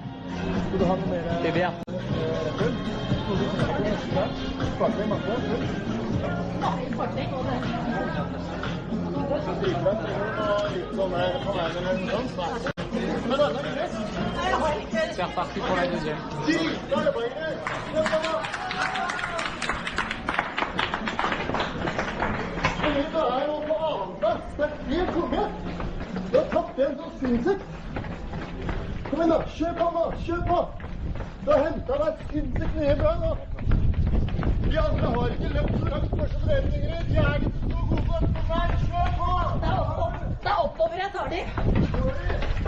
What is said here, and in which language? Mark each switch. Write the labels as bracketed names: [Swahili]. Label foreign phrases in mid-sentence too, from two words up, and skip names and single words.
[French] C'est bien. C'est reparti pour la deuxième. [Norwegian] Kom igjen, da. Kjør på, da. Kjør på. Da henter deg sinnssykt mye bra, da. De andre har ikke løpt så langt for seg lenger. De er ikke så gode på det. Kom her, kjør på. Det er oppover jeg tar de.